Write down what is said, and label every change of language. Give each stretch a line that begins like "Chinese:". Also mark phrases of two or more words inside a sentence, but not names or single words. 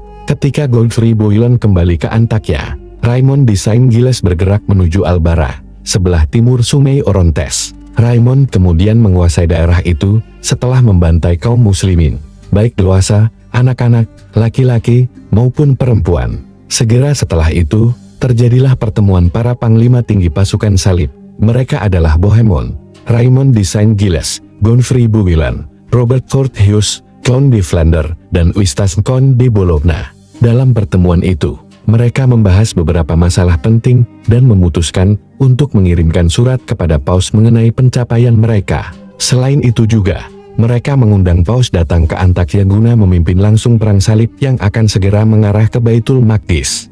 Indonesian: Ketika Godfrey Bouillon kembali ke Antakya, Raymond de Saint-Gilles bergerak menuju Albara, sebelah timur Sungai Orontes. Raymond kemudian menguasai daerah itu setelah membantai kaum muslimin, baik dewasa, anak-anak, laki-laki, maupun perempuan. Segera setelah itu, terjadilah pertemuan para panglima tinggi pasukan salib. Mereka adalah Bohemond, Raymond de Saint-Gilles, Godfrey Bouillon, Robert Courteheuse, Count de Flanders, dan Eustache Count de Boulogne. Dalam pertemuan itu, mereka membahas beberapa masalah penting dan memutuskan untuk mengirimkan surat kepada Paus mengenai pencapaian mereka. Selain itu juga, mereka mengundang Paus datang ke Antakya guna memimpin langsung perang salib yang akan segera mengarah ke Baitul Maqdis.